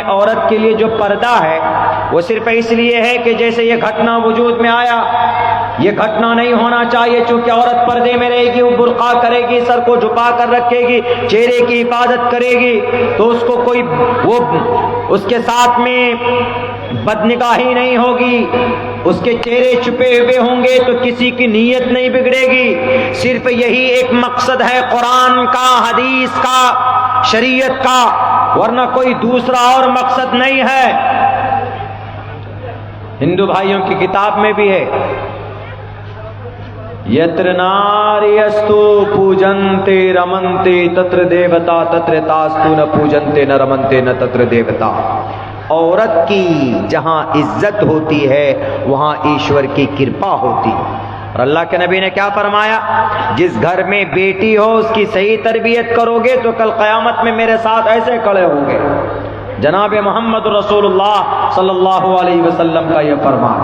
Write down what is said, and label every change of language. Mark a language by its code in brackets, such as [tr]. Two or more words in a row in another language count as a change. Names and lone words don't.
[ur] عورت کے لیے جو پردہ ہے وہ صرف اس لیے ہے کہ جیسے یہ گھٹنا وجود میں آیا، یہ گھٹنا نہیں ہونا چاہیے، چونکہ عورت پردے میں رہے گی، وہ برقع کرے گی، سر کو جھکا کر رکھے گی، چہرے کی حفاظت کرے گی، تو اس کو کوئی وہ اس کے ساتھ میں بدنگاہی نہیں ہوگی، اس کے چہرے چھپے ہوئے ہوں گے تو کسی کی نیت نہیں بگڑے گی۔ صرف یہی ایک مقصد ہے قرآن کا، حدیث کا، شریعت کا، ورنہ کوئی دوسرا اور مقصد نہیں ہے۔ ہندو بھائیوں کی کتاب میں بھی ہے، [sa] यत्र नार्यस्तु पूज्यन्ते रमन्ते तत्र देवता तत्र तास्तु न पूज्यन्ते न रमन्ते न तत्र देवता. [ur] عورت کی جہاں عزت ہوتی ہے وہاں ایشور کی کرپا ہوتی ہے۔ اور اللہ کے نبی نے کیا فرمایا؟ جس گھر میں بیٹی ہو اس کی صحیح تربیت کرو گے تو کل قیامت میں میرے ساتھ ایسے کھڑے ہوں گے۔ جناب محمد رسول اللہ [ar] صلی اللہ علیہ وسلم [ur] کا یہ فرمان۔